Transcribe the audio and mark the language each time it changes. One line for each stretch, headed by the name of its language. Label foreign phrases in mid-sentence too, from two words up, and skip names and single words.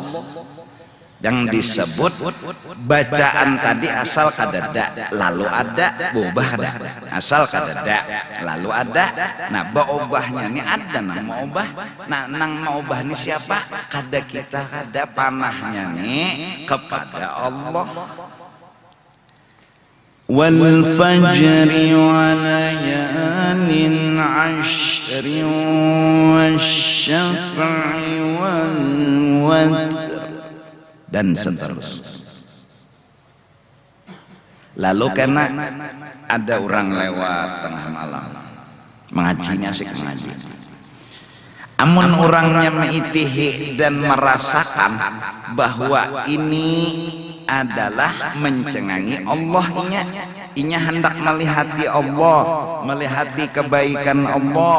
Banjar: Yang disebut bacaan tadi asal kadada lalu ada bobah ada, asal kadada lalu ada. Nah baobahnya ini ada nang maobah. Nah nang maobah ini siapa? Kada kita kada panahnya nih kepada Allah.
Arabic: Wal fajri wa layalin ashri wasyaf'i wal watr
Indonesian: dan seterusnya.
Banjar: Lalu karena ada orang lewat tengah malam mengajinya asik mengaji. Amun orangnya meitihi dan merasakan bahwa ini adalah mencengangi Allahnya, inya hendak melihati Allah, melihati kebaikan Allah.